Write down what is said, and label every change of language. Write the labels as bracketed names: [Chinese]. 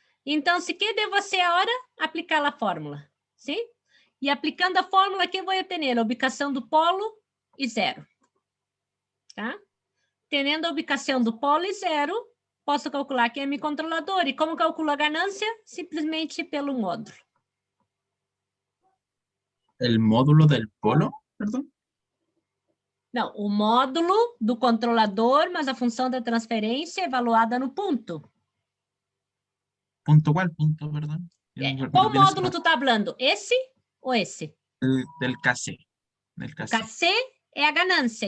[Portuguese] Então, se que devo fazer agora? Aplicar a fórmula, sim? E aplicando a fórmula, que vou ter? A ubicação do polo e zero. Tá? Tendo a ubicação do polo e zero, posso calcular quem é meu controlador. E como calculo a ganância? Simplesmente pelo módulo. [Spanish] El módulo del polo, perdón. [Portuguese] Não, o módulo do controlador, mas a função da transferência é evaluada no ponto. [Spanish] ¿Punto cuál? Punto, perdón. [Portuguese] Qual módulo tu está falando? Esse ou esse? [Spanish] Del KC. Del KC. [Portuguese] KC é a ganância.